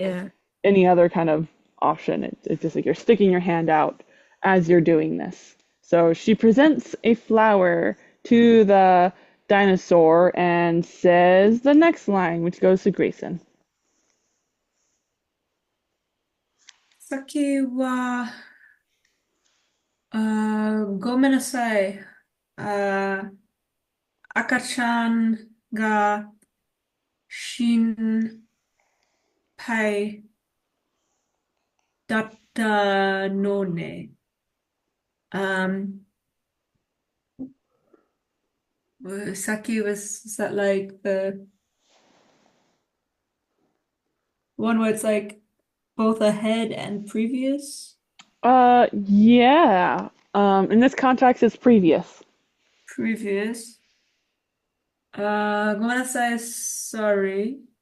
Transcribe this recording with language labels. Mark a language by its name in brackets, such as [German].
[English] Yeah. any other kind of option. It's just like you're sticking your hand out as you're doing this. So she presents a flower to the dinosaur and says the next line, which goes to Grayson. [Japanese] さっきは、ごめんなさい。赤ちゃんが心配だったのね。 [English] Saki is that like the one where it's like both ahead and previous? Yeah. In this context, it's previous. Previous. [Japanese] ごめんなさい, [English] sorry.